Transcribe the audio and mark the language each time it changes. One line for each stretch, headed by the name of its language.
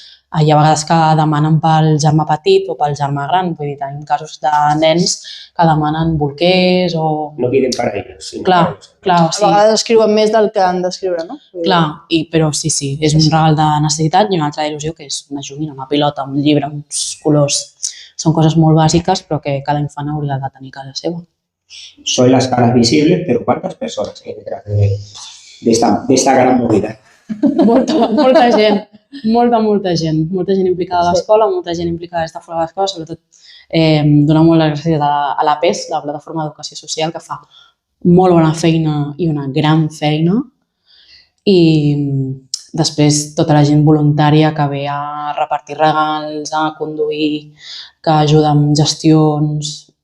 Catalan: Hi ha vegades que demanen pel germà petit o pel germà gran, vull dir, tenim casos de nens que demanen bolquers o...
Spanish: No piden para ellos.
Catalan: Clar, sí. A vegades escriuen més del que han d'escriure, no? Clar, però sí, és un regal de necessitat i una altra d'il·lusió que és una joguina, una pilota, un llibre, uns colors. Són coses molt bàsiques però que cada infant hauria de tenir a casa seva.
Spanish: Soy las caras visibles, pero ¿cuántas personas hay detrás de esta gran movida?
Catalan: Molta gent. Molta gent implicada a l'escola, molta gent implicada des de fora de l'escola, sobretot donar molt les gràcies a la PES, la Plataforma d'Educació Social, que fa molt bona feina i una gran feina, i després tota la gent voluntària que ve a repartir regals, a conduir, que ajuda amb gestions...